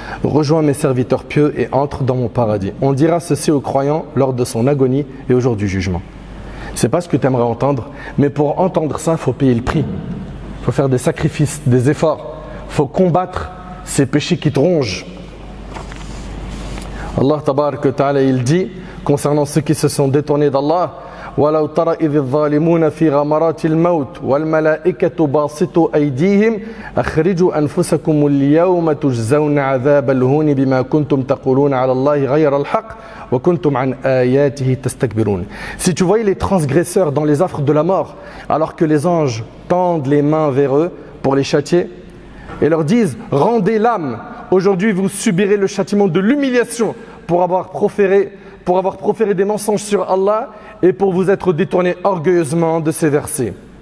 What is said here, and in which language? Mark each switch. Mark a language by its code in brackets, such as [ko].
[fr] Rejoins mes serviteurs pieux et entre dans mon paradis. On dira ceci aux croyants lors de son agonie et au jour du jugement. C'est pas ce que tu aimerais entendre, mais pour entendre ça, il faut payer le prix. Il faut faire des sacrifices, des efforts. Il faut combattre ces péchés qui te rongent. [ar] Allah tabarak wa ta'ala, [fr] il dit concernant ceux qui se sont détournés d'Allah: [ar] وَلَوْ تَرَ إِذِ الظَّالِمُونَ فِي غَمَرَاتِ الْمَوْتِ وَالْمَلَائِكَةُ بَاسِطُو أَيْدِيهِمْ أَخْرِجُوا أَنفُسَكُمُ الْيَوْمَ تُجْزَوْنَ عَذَابَ الْهُونِ بِمَا كُنْتُمْ تَقُولُونَ عَلَى اللَّهِ غَيْرَ الْحَقِّ وَكُنْتُمْ عَنْ آيَاتِهِ تَسْتَكْبِرُونَ. [fr] Si tu voyais les transgresseurs dans les affres de la mort, alors que les anges tendent les mains vers eux pour les châtier et leur disent: rendez l'âme, aujourd'hui vous subirez le châtiment de l'humiliation pour avoir proféré des mensonges sur Allah et pour vous être détourné orgueilleusement de ces versets.